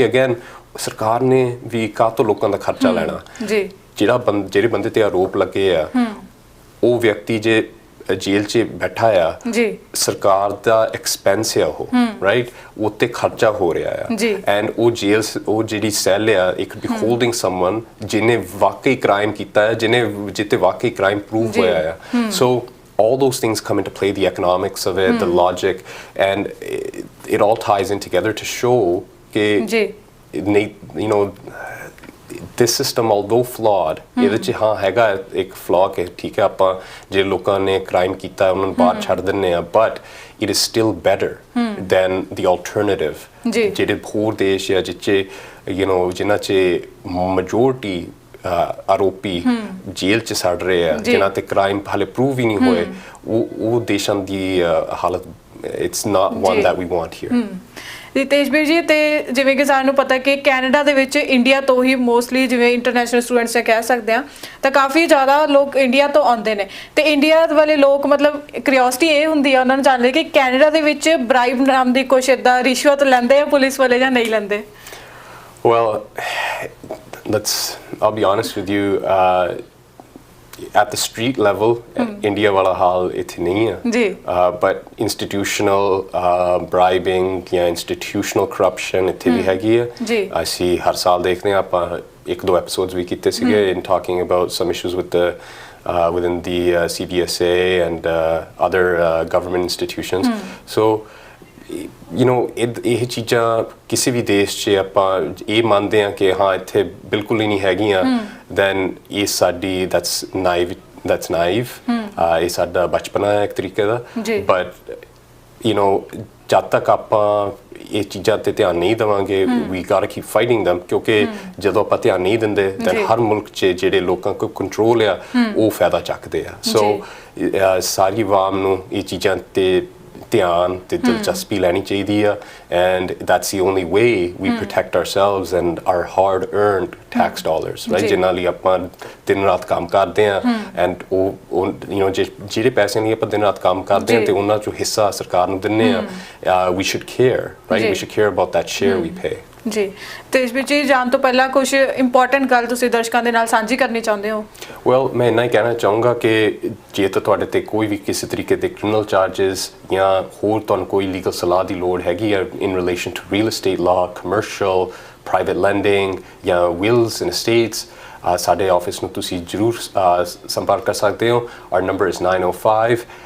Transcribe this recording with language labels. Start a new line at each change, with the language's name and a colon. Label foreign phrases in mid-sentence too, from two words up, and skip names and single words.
Punjabi: ਅਗੇਨ ਸਰਕਾਰ ਨੇ ਵੀ ਕਾਹਤੋਂ ਲੋਕਾਂ ਦਾ ਖਰਚਾ ਲੈਣਾ ਜਿਹੜੇ ਬੰਦੇ ਤੇ ਆਰੋਪ ਲੱਗੇ ਆ ਉਹ ਵਿਅਕਤੀ ਜੇ ਜੇਲ੍ਹ 'ਚ ਬੈਠਾ ਆ ਸਰਕਾਰ ਦਾ ਐਕਸਪੈਂਸ ਆ ਉਹ ਰਾਈਟ ਉੱਤੇ ਖਰਚਾ ਹੋ ਰਿਹਾ ਆ ਐਂਡ ਉਹ ਜਿਹੜੀ ਸੈੱਲ ਆ
English: it be holding someone
Punjabi: ਜਿਹਨੇ ਵਾਕਈ ਕ੍ਰਾਈਮ ਕੀਤਾ ਹੈ ਜਿੱਤੇ ਵਾਕਈ
English: crime prove
Punjabi: ਹੋਇਆ ਆ ਸੋ
English: all those things come into play, the economics of it, the logic, and it all ties in together to show this system, although flawed,
Punjabi: ਇਹਦੇ 'ਚ ਹਾਂ ਹੈਗਾ ਇੱਕ flaw ਕਿ ਠੀਕ ਹੈ ਆਪਾਂ ਜੇ ਲੋਕਾਂ ਨੇ ਕ੍ਰਾਈਮ ਕੀਤਾ ਉਹਨਾਂ ਨੂੰ ਬਾਹਰ ਛੱਡ ਦਿੰਦੇ ਆ
English: but it is still better than the alternative
Punjabi: ਜਿਹੜੇ ਹੋਰ ਦੇਸ਼ ਆ ਜਿਨ੍ਹਾਂ 'ਚ majority ਆਰੋਪੀ ਜੇਲ੍ਹ 'ਚ ਸੜ ਰਹੇ ਆ ਜਿਨ੍ਹਾਂ ਤੇ ਕ੍ਰਾਈਮ ਹਾਲੇ ਪ੍ਰੂਵ ਹੀ ਨਹੀਂ ਹੋਏ ਉਹ ਦੇਸ਼ਾਂ ਦੀ ਹਾਲਤ
English: it's not one that we want here
Punjabi: ਤੇਜਵੀਰ ਜੀ ਤੇ ਜਿਵੇਂ ਕਿ ਸਾਨੂੰ ਪਤਾ ਕਿ ਕੈਨੇਡਾ ਦੇ ਵਿੱਚ ਇੰਡੀਆ ਤੋਂ ਹੀ ਮੋਸਟਲੀ ਜਿਵੇਂ
English: international students
Punjabi: ਕਹਿ ਸਕਦੇ ਆ ਤਾਂ ਕਾਫੀ ਜ਼ਿਆਦਾ ਲੋਕ ਇੰਡੀਆ ਤੋਂ ਆਉਂਦੇ ਨੇ ਤੇ ਇੰਡੀਆ ਵਾਲੇ ਲੋਕ ਮਤਲਬ ਕਿਉਰਿਓਸਿਟੀ ਇਹ ਹੁੰਦੀ ਆ ਉਹਨਾਂ ਨੂੰ ਜਾਣਨ ਲਈ ਕਿ ਕੈਨੇਡਾ ਦੇ ਵਿੱਚ ਬ੍ਰਾਈਬ ਨਾਮ ਦੀ ਕੁਛ ਏਦਾਂ ਰਿਸ਼ਵਤ ਲੈਂਦੇ ਆ ਪੁਲਿਸ ਵਾਲੇ ਜਾਂ ਨਹੀਂ ਲੈਂਦੇ
English: Well, I'll be honest with you, at the street level India
Punjabi: ਵਾਲਾ ਹਾਲ ਇੱਥੇ ਨਹੀਂ ਹੈ ਜੀ
English: but institutional bribing
Punjabi: ਜਾਂ
English: institutional corruption
Punjabi: ਇੱਥੇ ਵੀ ਹੈਗੀ ਹੈ ਜੀ ਅਸੀਂ ਹਰ ਸਾਲ ਦੇਖਦੇ ਹਾਂ ਆਪਾਂ ਇੱਕ ਦੋ ਐਪੀਸੋਡਸ ਵੀ ਕੀਤੇ ਸੀਗੇ
English: in talking about some issues with the within the CBSA and other government institutions so you know
Punjabi: ਇਹ ਚੀਜ਼ਾਂ ਕਿਸੇ ਵੀ ਦੇਸ਼ 'ਚ ਆਪਾਂ ਇਹ ਮੰਨਦੇ ਹਾਂ ਕਿ ਹਾਂ ਇੱਥੇ ਬਿਲਕੁਲ ਹੀ ਨਹੀਂ ਹੈਗੀਆਂ then ਇਹ ਸਾਡੀ
English: that's naive
Punjabi: ਇਹ ਸਾਡਾ ਬਚਪਨਾ ਹੈ ਇੱਕ ਤਰੀਕੇ ਦਾ
English: but you know
Punjabi: ਜਦ ਤੱਕ ਆਪਾਂ ਇਹ ਚੀਜ਼ਾਂ ਤੇ ਧਿਆਨ ਨਹੀਂ ਦੇਵਾਂਗੇ
English: we gotta keep fighting them
Punjabi: ਕਿਉਂਕਿ ਜਦੋਂ ਆਪਾਂ ਧਿਆਨ ਨਹੀਂ ਦਿੰਦੇ then ਹਰ ਮੁਲਕ 'ਚ ਜਿਹੜੇ ਲੋਕਾਂ ਕੋਲ ਕੰਟਰੋਲ ਆ ਉਹ ਫਾਇਦਾ ਚੱਕਦੇ ਆ so ਸਾਰੀ ਆਵਾਮ ਨੂੰ ਇਹ ਚੀਜ਼ਾਂ ਤੇ ਧਿਆਨ ਤੇ ਦਿਲਚਸਪੀ ਲੈਣੀ ਚਾਹੀਦੀ ਆ
English: and that's the only way we protect ourselves and our hard earned tax dollars right
Punjabi: ਜਿਨ੍ਹਾਂ ਲਈ ਆਪਾਂ ਦਿਨ ਰਾਤ ਕੰਮ ਕਰਦੇ ਆ and ਉਹ
English: you know
Punjabi: ਜਿਹੜੇ ਪੈਸੇ ਲਈ ਆਪਾਂ ਦਿਨ ਰਾਤ ਕੰਮ ਕਰਦੇ ਆ ਤੇ ਉਹਨਾਂ ਚੋਂ ਹਿੱਸਾ ਸਰਕਾਰ ਨੂੰ ਦਿੰਨੇ ਆ
English: we should care right we should care about that share we pay
Punjabi: ਜੀ ਤੇ ਇਸ ਵਿੱਚ ਜਾਣ ਤੋਂ ਪਹਿਲਾਂ ਕੁਝ ਇੰਪੋਰਟੈਂਟ ਗੱਲ ਤੁਸੀਂ ਦਰਸ਼ਕਾਂ ਦੇ ਨਾਲ ਸਾਂਝੀ ਕਰਨੀ ਚਾਹੁੰਦੇ ਹੋ ਵੈਲ ਮੈਂ ਇੰਨਾ ਹੀ ਕਹਿਣਾ ਚਾਹੂੰਗਾ ਕਿ ਜੇ ਤਾਂ ਤੁਹਾਡੇ ਤੇ ਕੋਈ ਵੀ ਕਿਸੇ ਤਰੀਕੇ ਦੇ
English: criminal charges
Punjabi: ਜਾਂ ਹੋਰ ਤੁਹਾਨੂੰ ਕੋਈ ਲੀਗਲ ਸਲਾਹ ਦੀ ਲੋੜ ਹੈਗੀ ਹੈ
English: in relation to real estate law commercial private lending
Punjabi: ਜਾਂ
English: wills and estates
Punjabi: ਸਾਡੇ ਆਫਿਸ ਨੂੰ ਤੁਸੀਂ ਜ਼ਰੂਰ ਸੰਪਰਕ ਕਰ ਸਕਦੇ ਹੋ
English: our number is 905